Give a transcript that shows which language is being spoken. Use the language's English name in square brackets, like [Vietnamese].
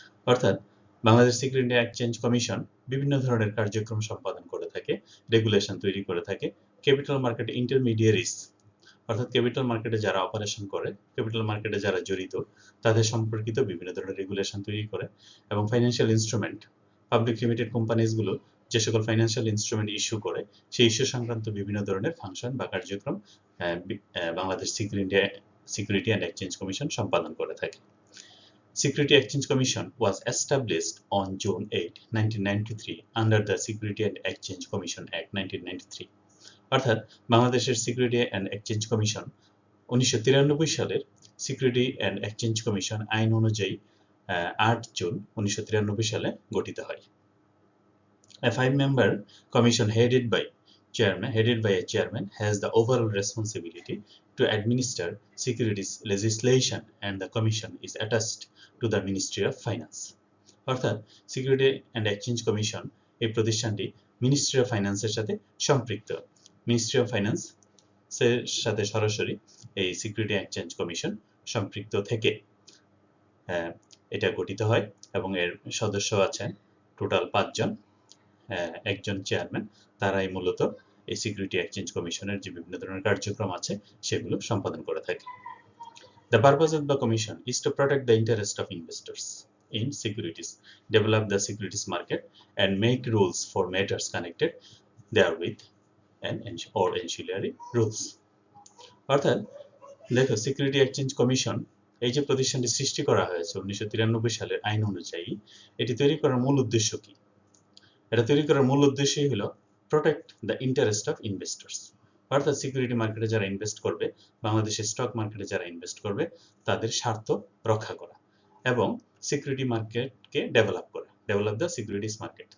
[Bangla] অর্থাৎ Bangladesh security exchange commission বিভিন্ন ধরনের কার্যক্রম সম্পাদন করে থাকে, রেগুলেশন তৈরি করে থাকে ক্যাপিটাল মার্কেট ইন্টারমিডিয়ারিজ, অর্থাৎ ক্যাপিটাল মার্কেটে যারা অপারেশন করে, ক্যাপিটাল মার্কেটে যারা জড়িত তাদের সম্পর্কিত বিভিন্ন ধরনের রেগুলেশন তৈরি করে, এবং ফাইন্যান্সিয়াল ইনস্ট্রুমেন্ট, পাবলিক লিমিটেড কোম্পানিজগুলো যে সকল ফাইন্যান্সিয়াল ইনস্ট্রুমেন্ট ইস্যু করে সেই ইস্যু সংক্রান্ত বিভিন্ন ধরনের ফাংশন বা কার্যক্রম Bangladesh security and exchange commission সম্পাদন করে থাকে। [English] Security Exchange Commission was established on June 8, 1993 under the Security and Exchange Commission Act 1993। [Bangla] অর্থাৎ বাংলাদেশের সিকিউরিটি অ্যান্ড এক্সচেঞ্জ কমিশন 1993 সালের সিকিউরিটি অ্যান্ড এক্সচেঞ্জ কমিশন আইন অনুযায়ী 8 জুন 1993 সালে গঠিত হয়। [English] A 5-member commission headed by a chairman has the overall responsibility to administer securities legislation, and the commission is attached to the Ministry of Finance। [Bangla] অর্থাৎ security and exchange commission এই প্রতিষ্ঠানটি ministry of ফাইন্যান্সের সাথে সম্পৃক্ত। Ministry of ফাইন্যান্সের সাথে সরাসরি এই সিকিউরিটি এক্সচেঞ্জ কমিশন সম্পৃক্ত থেকে এটা গঠিত হয়, এবং এর সদস্য আছেন টোটাল 5 জন, একজন চেয়ারম্যান। তারাই মূলত এই সিকিউরিটি এক্সচেঞ্জ কমিশনের যে বিভিন্ন ধরনের কার্যক্রম আছে সেগুলো সম্পাদন করে থাকে। [English] The purpose of the commission is to protect the interest of investors in securities, develop the securities market, and make rules for matters connected therewith and or ancillary rules। [Bangla] অর্থাৎ দেখো, সিকিউরিটি এক্সচেঞ্জ কমিশন এই যে প্রতিষ্ঠানটি সৃষ্টি করা হয়েছে 1993 সালের আইন অনুযায়ী, এটি তৈরি করার মূল উদ্দেশ্য কি? এটা তৈরি করার মূল উদ্দেশ্যই হলো [English] Protect the interest of investors. [Bangla] অর্থাৎ সিকিউরিটি মার্কেটে যারা ইনভেস্ট করবে, বাংলাদেশের স্টক মার্কেটে যারা ইনভেস্ট করবে, তাদের স্বার্থ রক্ষা করা এবং সিকিউরিটি মার্কেটকে [English] Develop the securities market.